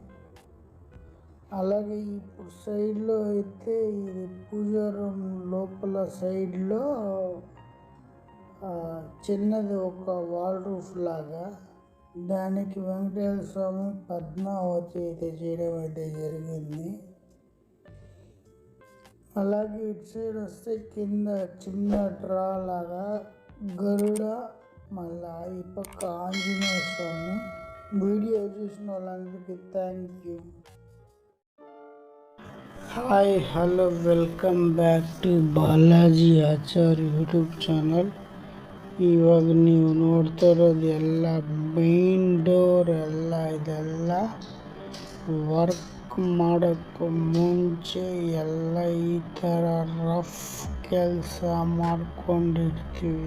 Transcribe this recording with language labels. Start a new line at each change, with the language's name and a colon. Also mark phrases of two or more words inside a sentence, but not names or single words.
Telugu: అలాగే ఇప్పుడు సైడ్లో అయితే ఇది పూజా రూమ్ లోపల సైడ్లో చిన్నది ఒక
English: wall roof
Telugu: లాగా, దానికి వెంకటేశ్వర స్వామి పద్మావతి అయితే చేయడం అయితే జరిగింది. అలాగే ఇటు సైడ్ వస్తే కింద చిన్న డ్రా లాగా గరుడ, మళ్ళా ఈ పక్క ఆంజనేయ స్వామి. వీడియో చూసిన వాళ్ళందరికీ
English: thank you. hi hello welcome back to Balaji Achar YouTube channel.
Kannada: ಇವಾಗ ನೀವು ನೋಡ್ತಾ ಇರೋದು ಎಲ್ಲ
English: main door
Kannada: ಎಲ್ಲ ಇದೆಲ್ಲ ವರ್ಕ್ ಮಾಡೋಕ್ಕೂ ಮುಂಚೆ ಎಲ್ಲ ಈ ಥರ ರಫ್ ಕೆಲಸ ಮಾಡ್ಕೊಂಡಿರ್ತೀವಿ.